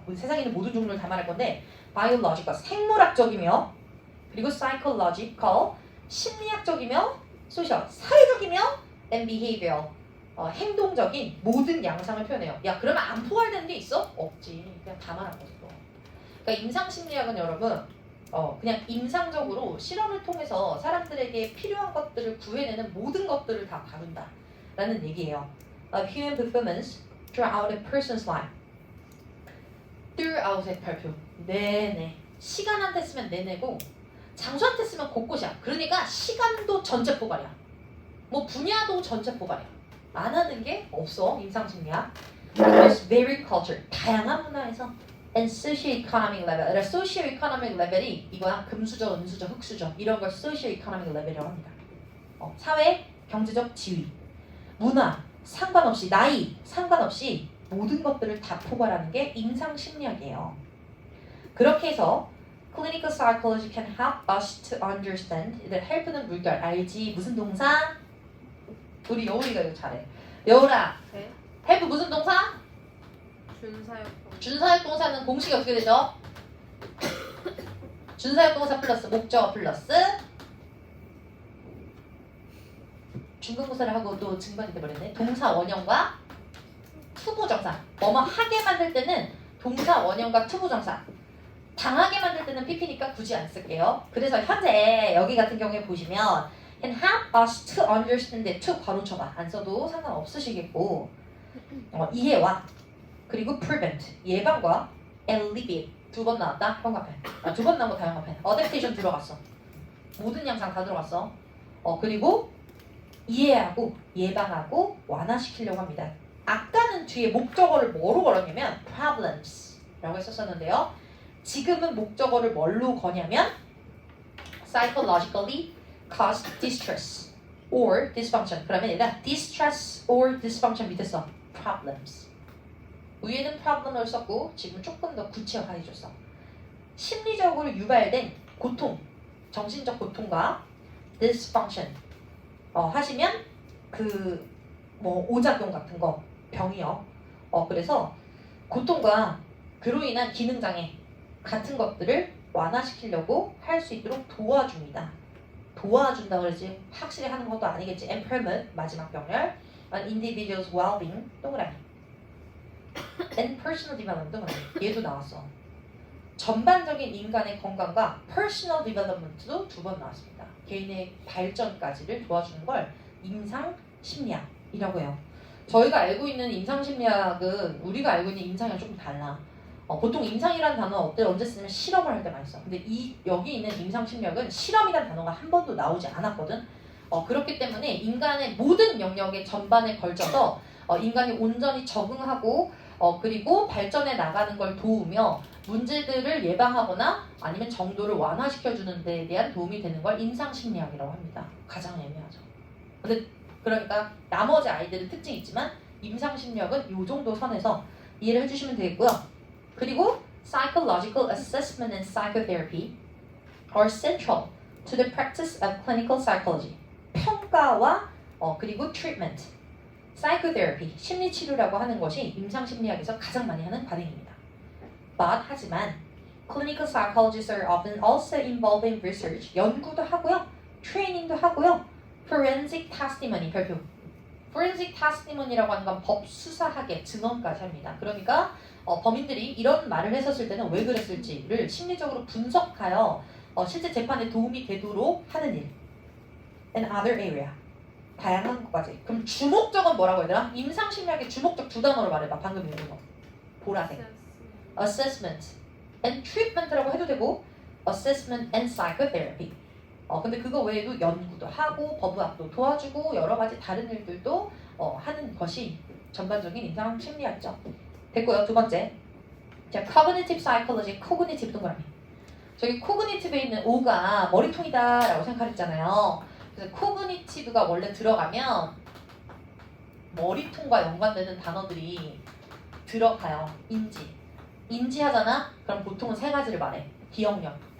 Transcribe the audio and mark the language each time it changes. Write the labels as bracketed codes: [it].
[ko] 우리 세상에 있는 모든 종류를 다 말할 건데, biological, 생물학적이며, 그리고 psychological, 심리학적이며, social, 사회적이며, and behavioral, 행동적인 모든 양상을 표현해요. 야, 그러면 안 포괄되는 게 있어? 없지. 그냥 다 말한 거죠. 그러니까 임상심리학은 여러분 그냥 임상적으로 실험을 통해서 사람들에게 필요한 것들을 구해내는 모든 것들을 다 다룬다라는 얘기예요. [en] Human performance throughout a person's life. [ko] throughout의 발표. 네네. 시간한테 쓰면 내내고 장소한테 쓰면 곳곳이야. 그러니까 시간도 전체 포괄이야. 뭐 분야도 전체 포괄이야. 안 하는 게 없어. 임상심리학. [en] There's varied culture. [ko] 다양한 문화에서 [en] and socio-economic level. [ko] socio-economic level이 이거야. 금수저, 은수저, 흑수저 이런 걸 socio-economic level이라고 합니다. 사회, 경제적 지위, 문화 상관없이 나이 상관없이 모든 것들을 다 포괄하는 게 임상심리학이에요. 그렇게 해서 [en] clinical psychology can help us to understand. [ko] help는 물결 알지? 무슨 동사? 우리 여울이가 이거 잘해. 여울아. 네. help 무슨 동사? 준사역. 준사역 동사는 공식이 어떻게 되죠? 준사역 동사 플러스 목적어 플러스 중간고사를 하고 또 증반이 돼버렸네. 동사 원형과 투부정사. 뭐뭐 하게 만들 때는 동사 원형과 투부정사. 당하게 만들 때는 PP니까 굳이 안 쓸게요. 그래서 현재 여기 같은 경우에 보시면 [en] can help us to understand it. [ko] to 바로 쳐봐. 안 써도 상관없으시겠고 이해와 그리고 prevent 예방과 alleviate 두 번 나왔다. 형광펜. 두 번 나온 거 다 형광펜. adaptation 들어갔어. 모든 양상 다 들어갔어. 그리고 이해하고 예방하고 완화시키려고 합니다. 아까는 뒤에 목적어를 뭐로 걸었냐면 problems라고 했었었는데요. 지금은 목적어를 뭘로 거냐면 [en] psychologically cause distress or dysfunction. [ko] 그러면 얘가 distress or dysfunction 밑에 써 problems. 위에는 problem을 썼고 지금 조금 더 구체화해줬어. 심리적으로 유발된 고통, 정신적 고통과 dysfunction 하시면 그 뭐 오작용 같은 거 병이요. 그래서 고통과 그로 인한 기능장애 같은 것들을 완화시키려고 할 수 있도록 도와줍니다. 도와준다 그러지 확실히 하는 것도 아니겠지. [en] impairment [ko] 마지막 병렬, [en] an individual's well-being 동그라미, and personal development 동그라미. [ko] 얘도 나왔어. 전반적인 인간의 건강과 personal development도 두 번 나왔습니다. 개인의 발전까지를 도와주는 걸 임상 심리학이라고 해요. 저희가 알고 있는 임상 심리학은 우리가 알고 있는 임상이랑 조금 달라. 보통 임상이라는 단어 언제 쓰면 실험을 할 때 많이 써. 근데 여기 있는 임상 심리학은 실험이라는 단어가 한 번도 나오지 않았거든. 그렇기 때문에 인간의 모든 영역의 전반에 걸쳐서 인간이 온전히 적응하고 그리고 발전해 나가는 걸 도우며 문제들을 예방하거나 아니면 정도를 완화시켜주는 데에 대한 도움이 되는 걸 임상심리학이라고 합니다. 가장 애매하죠. 근데 그러니까 나머지 아이들은 특징이 있지만 임상심리학은 이 정도 선에서 이해를 해주시면 되겠고요. [en] 그리고 psychological assessment and psychotherapy are central to the practice of clinical psychology. [ko] 평가와 그리고 treatment, psychotherapy, 심리치료라고 하는 것이 임상심리학에서 가장 많이 하는 관행입니다. [en] But [ko] 하지만 [en] clinical psychologists are often also involved in research, [ko] 연구도 하고요, 트레이닝도 하고요, [en] forensic testimony, 별표. [ko] forensic testimony라고 하는 건 법수사학의 증언까지 합니다. 그러니까 범인들이 이런 말을 했었을 때는 왜 그랬을지를 심리적으로 분석하여 실제 재판에 도움이 되도록 하는 일. [en] and other area. [ko] 다양한 것까지. 그럼 주목적은 뭐라고 해야 되나? 임상심리학의 주목적 두 단어로 말해봐. 방금 읽은 거. 보라색. [en] assessment and treatment [ko] 라고 해도 되고 [en] assessment and psychotherapy. [ko] 근데 그거 외에도 연구도 하고 법의학도 도와주고 여러 가지 다른 일들도 하는 것이 전반적인 임상 심리학이죠. 됐고요. 두 번째. [en] 자, cognitive psychology, cognitive 동그라미. [ko] 저기 cognitive에 있는 O가 머리통이다라고 생각했잖아요. 그래서 cognitive가 원래 들어가면 머리통과 연관되는 단어들이 들어가요. 인지하잖아? 그럼 보통은 세 가지를 말해. 기억력.